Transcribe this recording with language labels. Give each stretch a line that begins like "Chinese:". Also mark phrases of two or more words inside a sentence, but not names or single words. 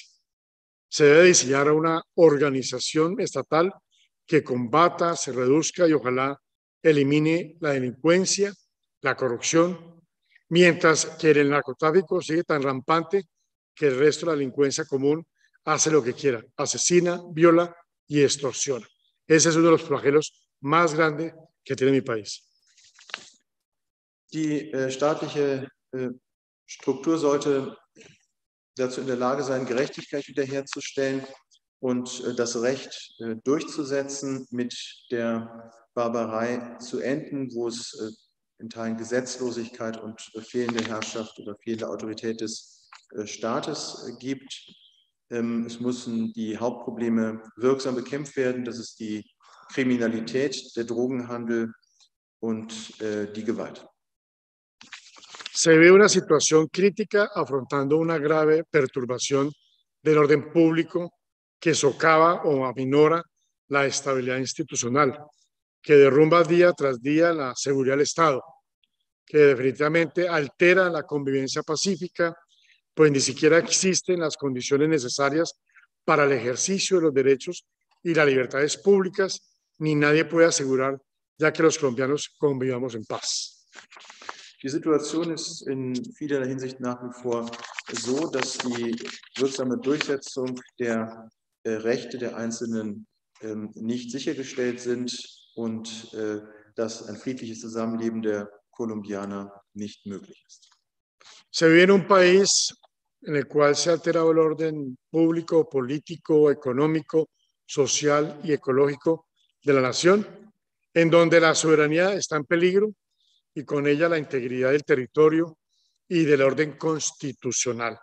Spanish: Se debe diseñar una organización estatal que combata, se reduzca y ojalá elimine la delincuencia, la corrupción, mientras que el narcotráfico sigue tan rampante que el resto de la delincuencia común hace lo que quiera, asesina, viola y extorsiona. Ese es uno de los flagelos más grandes que tiene mi país.
German: Die staatliche Struktur sollte dazu in der Lage sein, Gerechtigkeit wiederherzustellen und das Recht durchzusetzen, mit der Barbarei zu enden, wo es in Teilen Gesetzlosigkeit und fehlende Herrschaft oder fehlende Autorität des Staates gibt. Es müssen die Hauptprobleme wirksam bekämpft werden. Das ist die Kriminalität, der Drogenhandel und die Gewalt.
Spanish: Se ve una situación crítica afrontando una grave perturbación del orden público que socava o aminora la estabilidad institucional, que derrumba día tras día la seguridad del Estado, que definitivamente altera la convivencia pacífica, pues ni siquiera existen las condiciones necesarias para el ejercicio de los derechos y las libertades públicas, ni nadie puede asegurar, ya que los colombianos convivamos en paz.
German: Die Situation ist in vielerlei Hinsicht nach wie vor so, dass die wirksame Durchsetzung der Rechte der Einzelnen nicht sichergestellt sind und dass ein friedliches Zusammenleben der Kolumbianer nicht möglich ist.
Spanish: Se vive en un país en el cual se ha alterado el orden público, político, económico, social y ecológico de la nación, en donde la soberanía está en peligro y con ella la integridad del territorio y del orden constitucional.